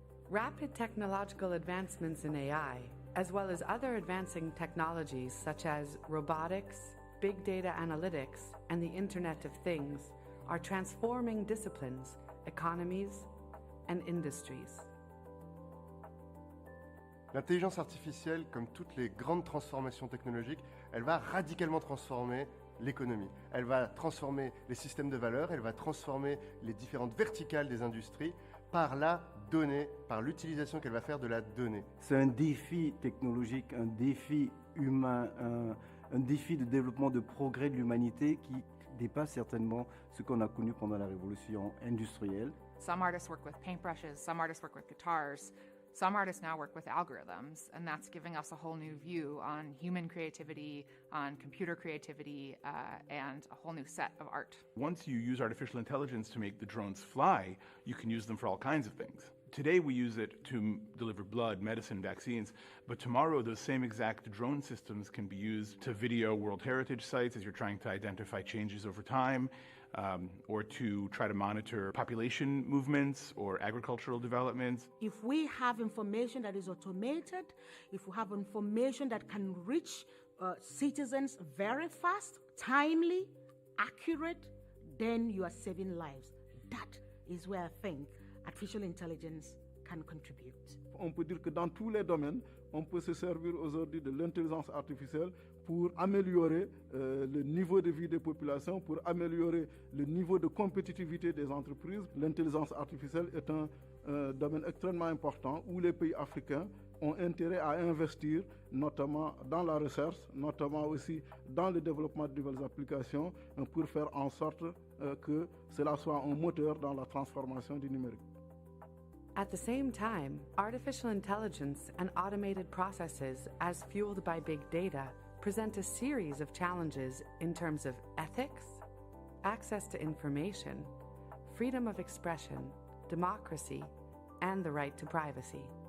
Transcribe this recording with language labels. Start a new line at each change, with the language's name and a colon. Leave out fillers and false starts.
English: Rapid technological advancements in AI, as well as other advancing technologies such as robotics, big data analytics, and the Internet of Things, are transforming disciplines, economies, and industries.
French: L'intelligence artificielle, comme toutes les grandes transformations technologiques, elle va radicalement transformer l'économie. Elle va transformer les systèmes de valeurs, elle va transformer les différentes verticales des industries par la donnée, par l'utilisation qu'elle va faire de la donnée. C'est un défi technologique, un défi humain, un défi de développement, de progrès de l'humanité qui dépasse certainement ce qu'on a connu pendant la révolution industrielle.
English: Some artists work with paintbrushes, some artists work with guitars, some artists now work with algorithms, and that's giving us a whole new view on human creativity, on computer creativity, and a whole new set of art. Once you use artificial intelligence to make the drones fly, you can use them for all kinds of things. Today we use it to deliver blood, medicine, vaccines, but tomorrow those same exact drone systems can be used to video World Heritage sites as you're trying to identify changes over time, or to try to monitor population movements or agricultural developments. If we have information that is automated, if we have information that can reach citizens very fast, timely, accurate, then you are saving lives. That is where I think artificial intelligence can contribute.
French: On peut dire que dans tous les domaines, on peut se servir aujourd'hui de l'intelligence artificielle pour améliorer le niveau de vie des populations, pour améliorer le niveau de compétitivité des entreprises. L'intelligence artificielle est un domaine extrêmement important où les pays africains ont intérêt à investir, notamment dans la recherche, notamment aussi dans le développement de nouvelles applications, pour faire en sorte que cela soit un moteur dans la transformation du numérique.
English: At the same time, artificial intelligence and automated processes, as fueled by big data, present a series of challenges in terms of ethics, access to information, freedom of expression, democracy, and the right to privacy.